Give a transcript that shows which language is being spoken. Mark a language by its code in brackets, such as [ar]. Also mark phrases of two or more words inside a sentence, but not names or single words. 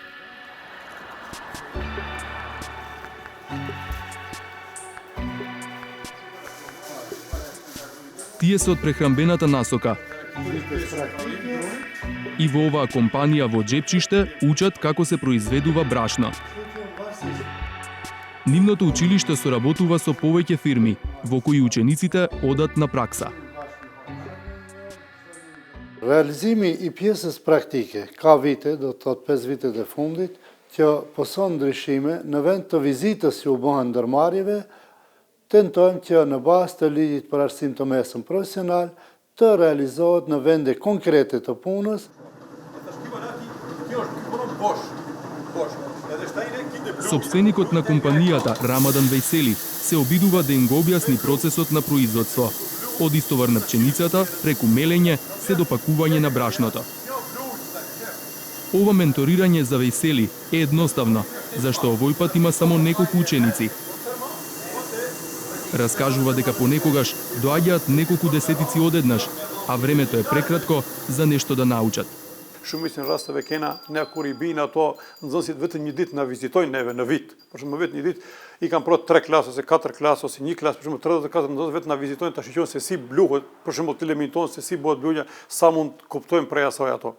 [mk] Тие се од прехранбената насока. И во оваа компанија во Джепчиште учат како се произведува брашно. Нивното училиште соработува со повеќе фирми, во кои учениците одат на пракса. [sq] Realizimi I pjesës praktike ka vite, do të thotë 5 vitet e fundit, që poson ndryshime në vend të vizitës që u bëhen ndërmarrjeve, tentojmë që në bazë të ligjit për arsim të mesëm profesional të realizohet në vende konkrete të punës. [mk] Собственикот на компанијата Рамадан Вејсели се обидува да им го објасни процесот на производство, од истовар на пченицата, преку мелење, се до пакување на брашното. Ова менторирање за Вејсели е едноставно, зашто овој пат има само неколку ученици. Раскажува дека понекогаш доаѓаат неколку десетици одеднаш, а времето е прекратко за нешто да научат. [sq] Shumicën rasteve kena ne kur I bijnë ato nxënësit vetëm një ditë na vizitojnë neve në vit. Për shembull vetëm një ditë I kanë prodh 3 klasë ose 4 klasë ose një klasë, për shembull 34 nxënës vetëm na vizitojnë ta shoqëron se si bluhet, për shembull të lemiton se si bëhet bluja, sa mund kuptojmë prej asaj ato.